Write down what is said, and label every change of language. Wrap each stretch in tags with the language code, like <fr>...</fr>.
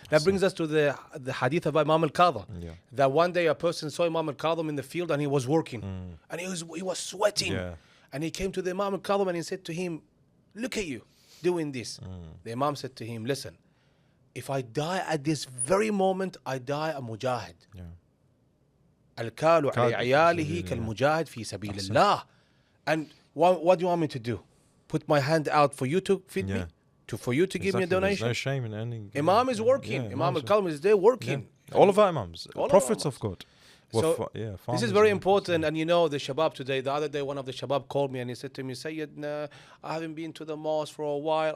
<en>That brings us to the hadith of Imam Al-Kadham. That one day a person saw Imam Al-Kadham in the field and he was working, and he was sweating, and he came to the Imam Al-Kadham and he said to him, "Look at you doing this." The Imam said to him, "Listen, if I die at this very moment, I die a mujahid."</en> <ar>الكال على عياله كالمجاهد في سبيل الله.</ar> <en>And what do you want me to do? Put my hand out for you to feed me? For you to give me a donation? There's no shame in any. Imam is working. Imam Al-Kadham is there working. All of our Imams, prophets of God. So this is very important. And you know, the Shabab today, the other day, one of the Shabab called me and he said to me, Sayyidna, I haven't been to the mosque for a while.</en>